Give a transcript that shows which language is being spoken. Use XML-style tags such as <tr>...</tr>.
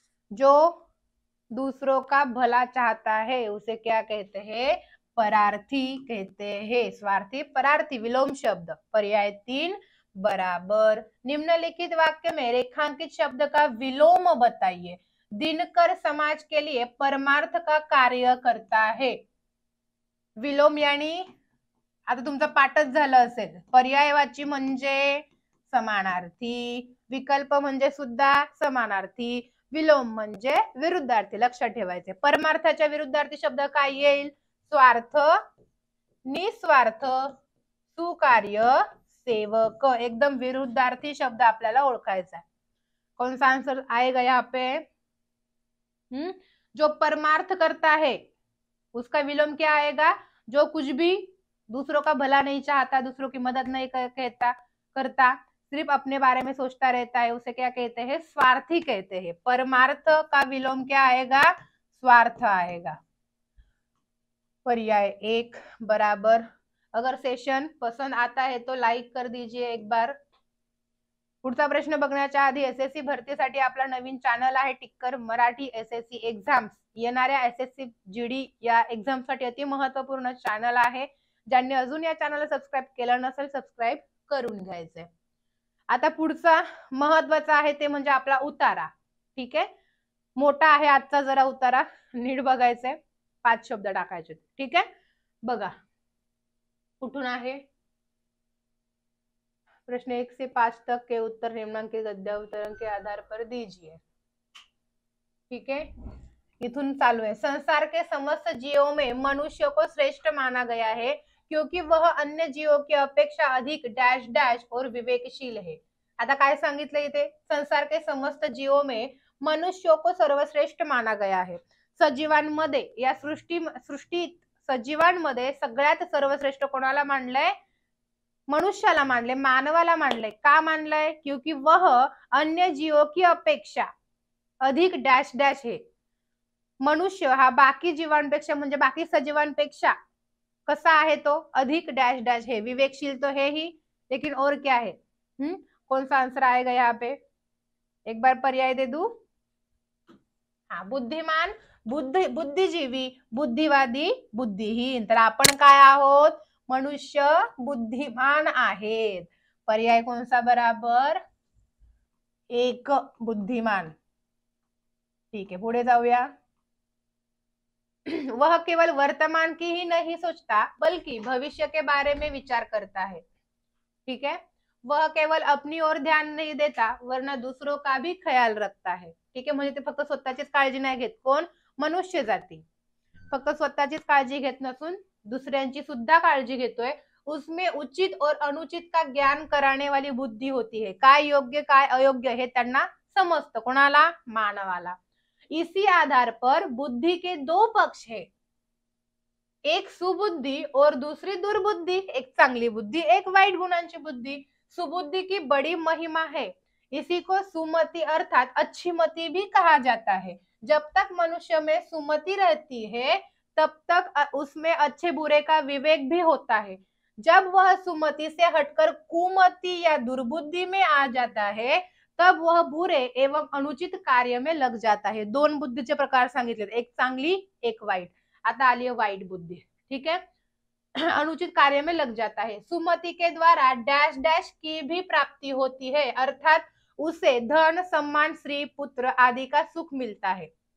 <hi>जो दूसरों का भला चाहता है उसे क्या कहते हैं? परार्थी कहते हैं. स्वार्थी, परार्थी विलोम शब्द. पर्याय 3 बराबर. निम्नलिखित वाक्य में रेखांकित शब्द का विलोम बताइए. दिनकर समाज के लिए परमार्थ का कार्य करता है.</hi> <mr>विलोम यानी आता तुमचा पाठच झालं असेल. पर्यायवाची म्हणजे समानार्थी, विकल्प म्हणजे सुद्धा समानार्थी, विलोम म्हणजे विरुद्धार्थी. लक्षात ठेवायचे. परमार्थाच्या विरुद्धार्थी शब्द काय येईल? स्वार्थ, निस्वार्थ, सुकार्य, सेवक. एकदम विरुद्धार्थी शब्द आपल्याला ओळखायचा.</mr> <hi>कौन सा आंसर आएगा यहाँ पे? जो परमार्थ करता है उसका विलोम क्या आएगा? जो कुछ भी दूसरों का भला नहीं चाहता, दूसरों की मदद नहीं करता, सिर्फ अपने बारे में सोचता रहता है, उसे क्या कहते हैं? स्वार्थी कहते हैं. परमार्थ का विलोम क्या आएगा? स्वार्थ आएगा. पर्याय 1 बराबर. अगर सेशन पसंद आता है तो लाईक कर दीजिए एक बार.</hi> <mr>पुढचा प्रश्न बघण्याच्या आधी एसएससी भरतीसाठी आपला नवीन चॅनल आहे टिक्कर मराठी एसएससी एक्झाम्स. येणाऱ्या एसएससी जीडी या एक्झाम साठी अति महत्वपूर्ण चॅनल आहे. ज्यांनी अजून या चॅनलला सबस्क्राईब केलं नसेल सबस्क्राईब करून घ्यायचंय. आता पुढचा महत्वाचा आहे ते म्हणजे आपला उतारा. ठीक आहे, मोठा आहे आजचा जरा उतारा, नीट बघायचंय. 5 शब्द टाकायचे. ठीक आहे, बघा कुठून आहे.</mr> <hi>प्रश्न 1 से 5 तक के उत्तर निम्नांकित गद्यांतरण के आधार पर दीजिए. ठीक है,</hi> <mr>इथून चालू</mr> <hi>है. संसार के समस्त जीवों में मनुष्य को श्रेष्ठ माना गया है क्योंकि वह अन्य जीवों की अपेक्षा अधिक डैश डैश और विवेकशील है.</hi> <mr>आता काय सांगितलं इथे?</mr> <hi>संसार के समस्त जीवों में मनुष्य को सर्वश्रेष्ठ माना गया है.</hi> <mr>सजीवांमध्ये या सृष्टीत सजीवांमध्ये सगळ्यात सर्वश्रेष्ठ कोणाला मानलंय? मनुष्याला मानले, मानवाला मानले. का मानलंय?</mr> <hi>क्योंकि वह अन्य जीवों की अपेक्षा अधिक डैश डैश है.</hi> <mr>मनुष्य हा बाकी जीवांपेक्षा म्हणजे बाकी सजीवांपेक्षा कसा आहे तो,</mr> <hi>अधिक डैश डैश है,</hi> <mr>विवेकशील तो है ही,</mr> <hi>लेकिन और क्या है? कौन सा आंसर आएगा यहाँ पे? एक बार पर्याय दे दू। हाँ, बुद्धिमान, बुद्धिजीवी, बुद्धिवादी, बुद्धिहीन.</hi> <mr>तर आपण काय आहोत? मनुष्य बुद्धिमान आहेत. पर्याय कोणता बराबर? एक, बुद्धिमान.</mr> <hi>ठीक है,</hi> <mr>पुढे जाऊया.</mr> <hi>वह केवल वर्तमान की ही नहीं सोचता बल्कि भविष्य के बारे में विचार करता है. ठीक है, वह केवल अपनी ओर ध्यान नहीं देता वरना दूसरों का भी ख्याल रखता है.</hi> <mr>ठीक आहे, म्हणजे ते फक्त स्वतःचीच काळजी नाही घेत. कोण? मनुष्य जाती फक्त स्वतःचीच काळजी घेत नसून दुसऱ्यांची सुद्धा काळजी घेतोय.</mr> <hi>उसमें उचित और अनुचित का ज्ञान कराने वाली बुद्धी होती है.</hi> <mr>काय योग्य काय अयोग्य हे त्यांना समजतं. कोणाला? मानवाला.</mr> <hi>इसी आधार पर बुद्धि के दो पक्ष है, एक सुबुद्धि और दूसरी दुर्बुद्धि.</hi> <mr>एक चांगली बुद्धि, एक वाईट गुणांची बुद्धि.</mr> <hi>सुबुद्धि की बड़ी महिमा है. इसी को सुमति अर्थात अच्छी मति भी कहा जाता है. जब तक मनुष्य में सुमति रहती है तब तक उसमें अच्छे बुरे का विवेक भी होता है. जब वह सुमति से हटकर कुमति या दुर्बुद्धि में आ जाता है तब वह बुरे एवं अनुचित कार्य में लग जाता है.</hi> <mr>दोन बुद्धीचे प्रकार सांगितले, एक चांगली एक वाईट. आता आली है वाईट बुद्धि.</mr> <hi>ठीक है, अनुचित कार्य में लग जाता है. सुमति के द्वारा डैश डैश की भी प्राप्ति होती है, अर्थात उसे धन सम्मान स्त्री पुत्र आदि का सुख मिळता है.</hi>